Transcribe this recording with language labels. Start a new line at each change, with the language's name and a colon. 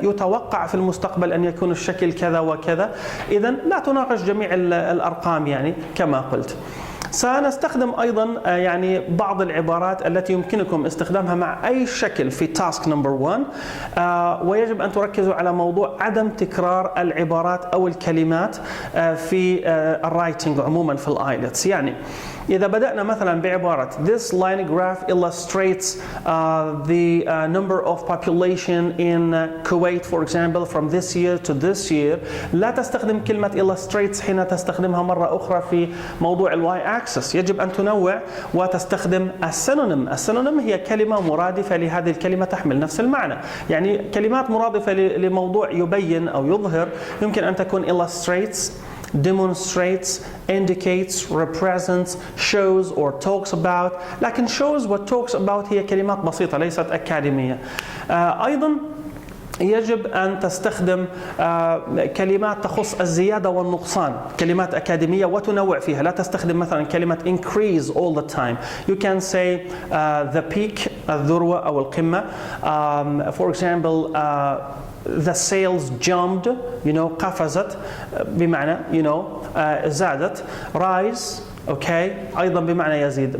Arabic: يتوقع في المستقبل أن يكون الشكل كذا وكذا. إذن لا تناقش جميع الأرقام يعني كما قلت. سنستخدم أيضا يعني بعض العبارات التي يمكنكم استخدامها مع أي شكل في تاسك نمبر 1. ويجب أن تركزوا على موضوع عدم تكرار العبارات أو الكلمات في الرايتنج عموما في الايلتس. يعني إذا بدأنا مثلا بعبارة
English: this line graph illustrates the number of population in Kuwait for example from this year to this year.
Arabic: لا تستخدم كلمة illustrates حين تستخدمها مرة أخرى في موضوع الواي axis. يجب أن تنوع وتستخدم السينونيم. السينونيم هي كلمة مرادفة لهذه الكلمة تحمل نفس المعنى. يعني كلمات مرادفة لموضوع يبين أو يظهر يمكن أن تكون illustrates, demonstrates, indicates, represents, shows or talks about. لكن shows و talks about هي كلمات بسيطة ليست أكاديمية. أيضا يجب أن تستخدم كلمات تخص الزيادة والنقصان، كلمات أكاديمية وتنوع فيها. لا تستخدم مثلا كلمة increase
English: all the time. You can say the peak
Arabic: الذروة أو القمة.
English: For example the sales jumped,
Arabic: قفزت بمعنى زادت. rise أيضا بمعنى يزيد.